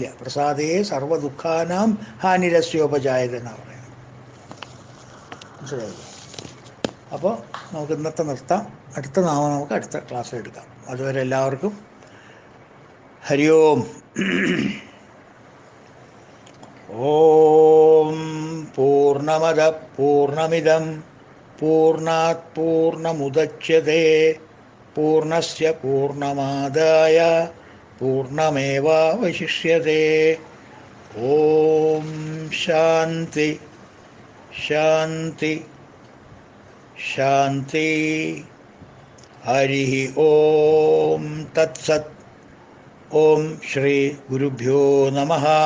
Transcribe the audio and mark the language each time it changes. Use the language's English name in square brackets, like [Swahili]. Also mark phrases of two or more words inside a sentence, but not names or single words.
[Sanskrit] പ്രസാദേ സർവ്വ ദുഃഖാനാം ഹാനിരസ്യോപജായത [Malayalam] എന്നാണ് പറയുന്നത്. മനസ്സിലായില്ലേ? അപ്പോൾ നമുക്ക് ഇന്നത്തെ നിർത്താം. അടുത്ത നാമം നമുക്ക് അടുത്ത ക്ലാസ്സിൽ എടുക്കാം. അതുവരെ എല്ലാവർക്കും [Sanskrit] ഹരി ഓം. ഓം പൂർണ്ണമദ പൂർണ്ണമിദം പൂർണ്ണാത് പൂർണ്ണമുദച്യതേ പൂർണ്ണസ്യ പൂർണ്ണമാദായ പൂർണ്ണമേവാവശിഷ്യതേ. ഓം ശാന്തി ശാന്തി ശാന്തി. ഹരി ഓം തത്സത്. ഓം ശ്രീ ഗുരുഭ്യോ നമഃ.